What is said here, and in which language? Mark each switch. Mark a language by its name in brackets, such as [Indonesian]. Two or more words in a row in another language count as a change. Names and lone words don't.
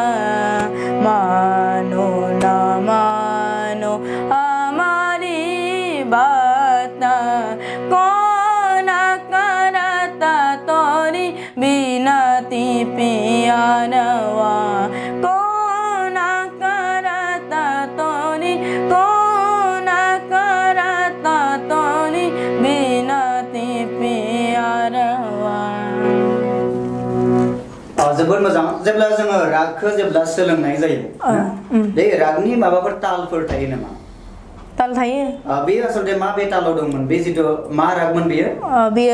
[Hindi] मानो न मानो हमारी बात बिनती पियारवा कोना करता तोरी बिनती पियारवा [Bodo] जोबोद मोजां जेब्ला जोङो रागखौ जेब्ला सोलोंनाय जायो बे रागनि माबाफोर तालफोर थायो नामा ताल थायो बे आसलते माबे तालाव दंमोन बे जितु मा रागमोन बेयो